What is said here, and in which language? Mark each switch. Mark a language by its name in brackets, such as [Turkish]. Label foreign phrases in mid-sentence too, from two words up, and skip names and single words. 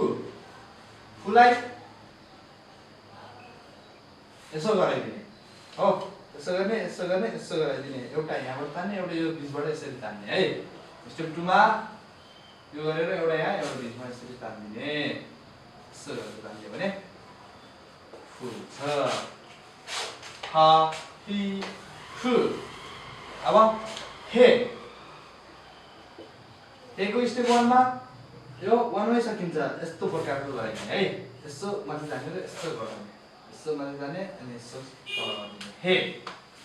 [Nepali] हुलाई यसो गराइदिने हो, यसो गर्ने, यसो गर्ने, यसो गराइदिने। एउटा यहाँबाट तान्ने, एउटा यो बिचबाट यसरी तान्ने है। स्टेप 2 मा यो गरेर एउटा यहाँ एउटा बिचमा यसरी तान्दिने। यसो गरेर तान्दियो भने फुल्छ। हा हि हु। अब हे, हे को स्टेप 1 मा यो 1 मै सकिन्छ। यस्तो प्रकारको गराइदिने है। यसो माथि तानेर यसो गराउने, यसो माथि ताने अनि यसो तल गरिदिने हे।